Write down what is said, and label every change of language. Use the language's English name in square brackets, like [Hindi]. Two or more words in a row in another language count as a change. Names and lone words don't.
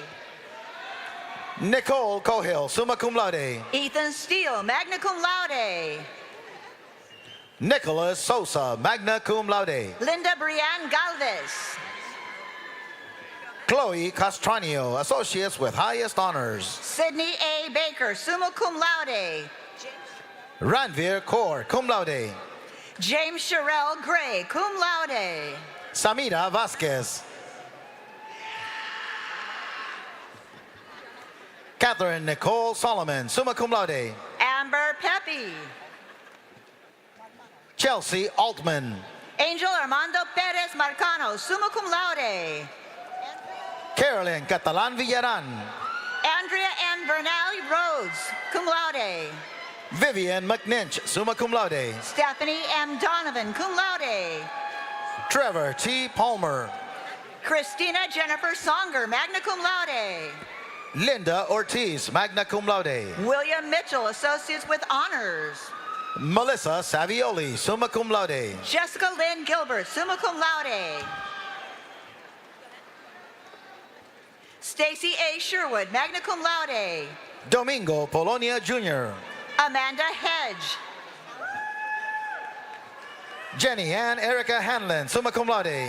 [Latin] Nicole Cohill, summa cum laude. Ethan Steele, magna cum laude. Nicholas Sosa, magna cum laude. [English] Linda Brianne Galvez. Chloe Castranio, associates with highest honors. Sydney A. Baker, [Latin] summa cum laude. [English] Ranveer Kaur, [Latin] cum laude. [English] James Sherelle Gray, [Latin] cum laude. [English] Samira Vasquez. Catherine Nicole Solomon, [Latin] summa cum laude. [English] Amber Pepe. Chelsea Altman. Angel Armando Perez Marcano, [Latin] summa cum laude. [English] Carolyn Catalan Villaran. Andrea M. Bernal Rhodes, [Latin] cum laude. Vivian McNinch, summa cum laude. [English] Stephanie M. Donovan, [Latin] cum laude. [English] Trevor T. Palmer. Christina Jennifer Songer, [Latin] magna cum laude. Linda Ortiz, magna cum laude. [English] William Mitchell, associates with honors. [Latin] Melissa Savioli, summa cum laude. [English] Jessica Lynn Gilbert, [Latin] summa cum laude. [English] Stacy A. [Latin] Sherwood, magna cum laude. [English] Domingo Polonia Jr. Amanda Hedge. Jenny Ann Erica Hanlon, [Latin] summa cum laude.